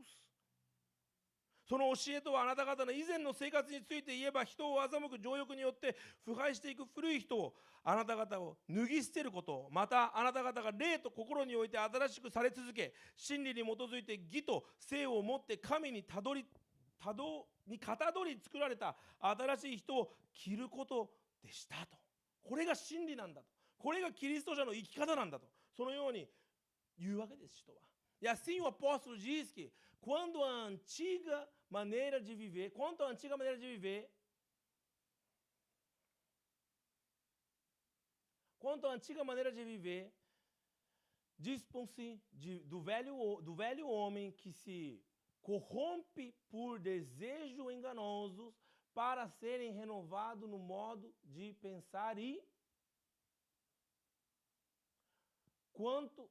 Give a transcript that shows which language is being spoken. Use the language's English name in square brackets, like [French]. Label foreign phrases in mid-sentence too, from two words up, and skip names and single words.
[Japanese] その教えとはあなた方の以前の生活について言えば、人を欺く情欲によって腐敗していく古い人をあなた方を脱ぎ捨てること、またあなた方が霊と心において新しくされ続け、真理に基づいて義と聖をもって神にかたどり作られた新しい人を着ることでしたと。これが真理なんだと。これがキリスト者の生き方なんだと。そのように言うわけです、人は。 [Portuguese] E assim o apóstolo diz que quanto à antiga maneira de viver, dispõe-se do velho homem que se corrompe por desejos enganosos para serem renovados no modo de pensar e quanto...